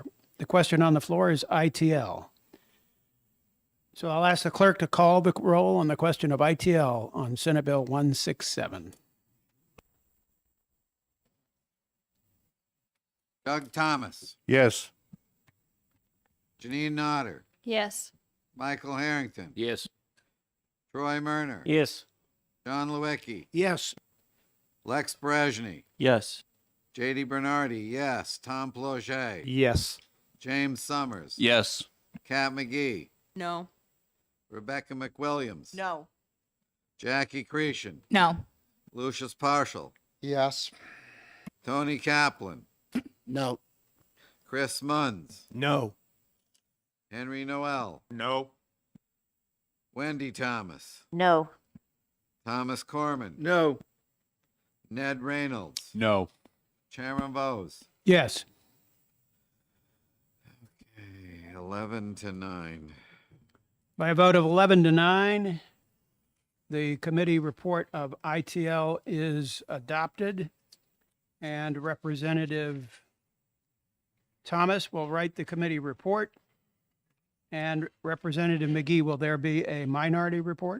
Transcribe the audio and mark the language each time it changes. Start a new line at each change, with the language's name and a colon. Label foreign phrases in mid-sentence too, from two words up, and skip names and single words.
English: The question on the floor is ITL. So I'll ask the clerk to call the roll on the question of ITL on Senate Bill 167. Doug Thomas, Yes. Janine Nodder, Yes. Michael Harrington, Yes. Troy Murner, Yes. John Lewicki, Yes. Lex Brezhny, Yes. JD Bernardi, yes. Tom Ploget, Yes. James Summers, Yes. Kat McGee, No. Rebecca McWilliams, No. Jackie Cretion, No. Lucius Partial, Yes. Tony Kaplan, No. Chris Munns, No. Henry Noel, No. Wendy Thomas, No. Thomas Corman, No. Ned Reynolds, No. Chairman Bose. Yes. 11-9. By a vote of 11 to 9, the committee report of ITL is adopted, and Representative Thomas will write the committee report, and Representative McGee, will there be a minority report?